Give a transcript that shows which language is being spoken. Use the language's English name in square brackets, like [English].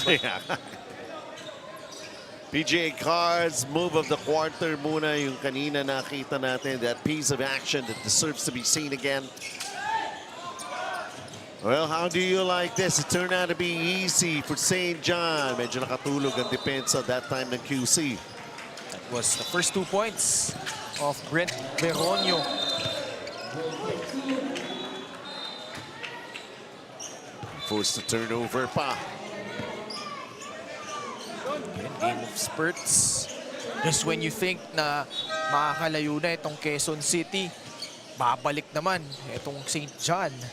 [Filipino] Yeah. PGA Cards, [English] move of the quarter [Filipino] muna yung kanina nakita natin. [English] That piece of action that deserves to be seen again. Well, how do you like this? It turned out to be easy for St. John. [Filipino] Medyo nakatulog ang depensa [English] that time [Filipino] ng QC. [English] That was the first 2 points of Brent Beronio. forced the turnover pa. Again, game of spurts. Just when you think [Filipino] na makakalayo na itong [English] Quezon City, [Filipino] babalik naman itong [English] St. John.